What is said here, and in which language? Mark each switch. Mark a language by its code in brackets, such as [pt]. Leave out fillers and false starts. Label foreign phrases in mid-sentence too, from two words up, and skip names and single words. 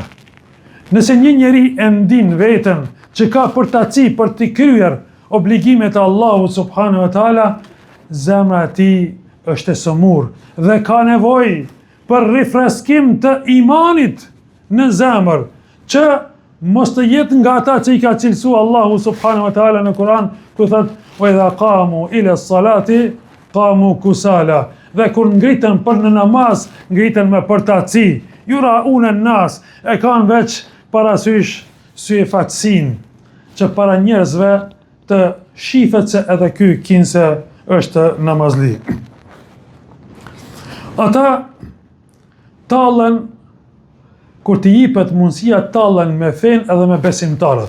[sq] Nëse një njeri e ndin veten që ka përtaci për të kryer obligimet e Allahut [ar] سبحانه وتعالى, [sq] zemra e tij është e sëmur dhe ka nevojë për rifreskim të imanit në zemër, që mos të jetë nga ata që i ka cilësu Allahu [ar] سبحانه وتعالى [sq] në Kur'an, ku thotë: [ar] "وإذا قاموا إلى الصلاة قاموا كسالى." [sq] Dhe kur ngritën për në namaz, ngritën me përtaci. [ar] يراءون الناس, [sq] e kanë veç parasysh syfatsin, që para njerëzve të shifet se edhe ky kinse është namazli. Ata tallen, kur t'i jipet mundësia, tallen me fen edhe me besimtarët.